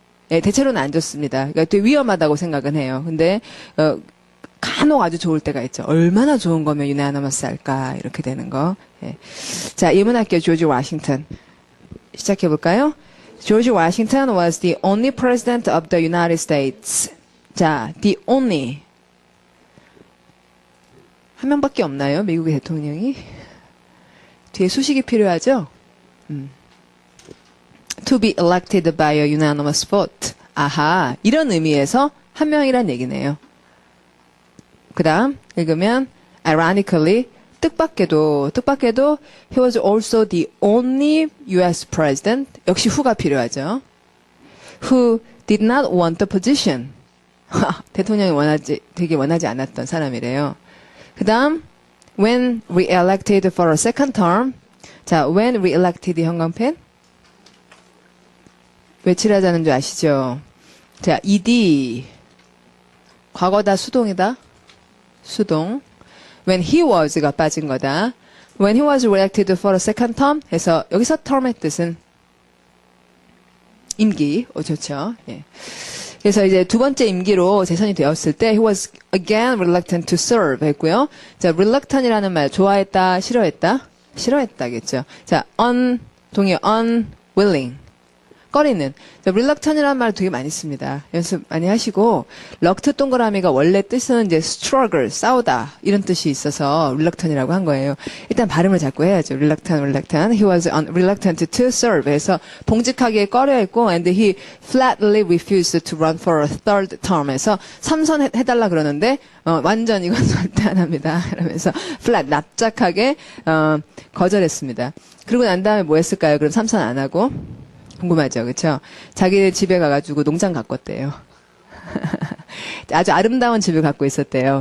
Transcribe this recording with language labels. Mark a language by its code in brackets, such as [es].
[ko] 예, 대체로는 안 좋습니다. 그러니까 되게 위험하다고 생각은 해요. 근데 간혹 아주 좋을 때가 있죠. 얼마나 좋은 거면 unanimous 할까 이렇게 되는 거. 예. 자, 예문할게요. 조지 워싱턴. 시작해 볼까요? [en] George Washington was the only president of the United States. 자, the only. [ko] 한 명밖에 없나요? 미국의 대통령이? 뒤에 수식이 필요하죠? [en] To be elected by a unanimous vote. [ko] 아하, 이런 의미에서 한 명이란 얘기네요. 그 다음 읽으면 [en] ironically [ko] 뜻밖에도 [en] he was also the only US president [ko] 역시 who가 필요하죠. [en] Who did not want the position. [ko] 대통령이 되게 원하지 않았던 사람이래요. 그 다음, [en] when re-elected for a second term. 자, when re-elected [ko] 형광펜. 왜 칠하자는 줄 아시죠? 자, ed. 과거다, 수동이다. 수동. [en] When he was가 빠진 거다. When he was re-elected for a second term [ko] 해서 여기서 term의 뜻은 임기. 좋죠. 예. 그래서 이제 두 번째 임기로 재선이 되었을 때 [en] he was again reluctant to serve [ko] 했고요. 자, reluctant이라는 말 좋아했다, 싫어했다? 싫어했다겠죠. 자, 동의 unwilling. 꺼리는. 자, reluctant이라는 말 되게 많이 씁니다. 연습 많이 하시고 럭트 동그라미가 원래 뜻은 이제 struggle, 싸우다 이런 뜻이 있어서 reluctant이라고 한 거예요. 일단 발음을 자꾸 해야죠. [en] reluctant. He was reluctant to serve. [ko] 해서 봉직하기에 꺼려했고 [en] and he flatly refused to run for a third term. [ko] 해서 3선 해달라 그러는데 완전 이건 절대 안 합니다. 그러면서 flat, 납작하게 거절했습니다. 그리고 난 다음에 뭐 했을까요? 그럼 3선 안 하고 궁금하죠, 그렇죠? 자기 집에 가가지고 농장 가꿨대요. 아주 아름다운 집을 갖고 있었대요.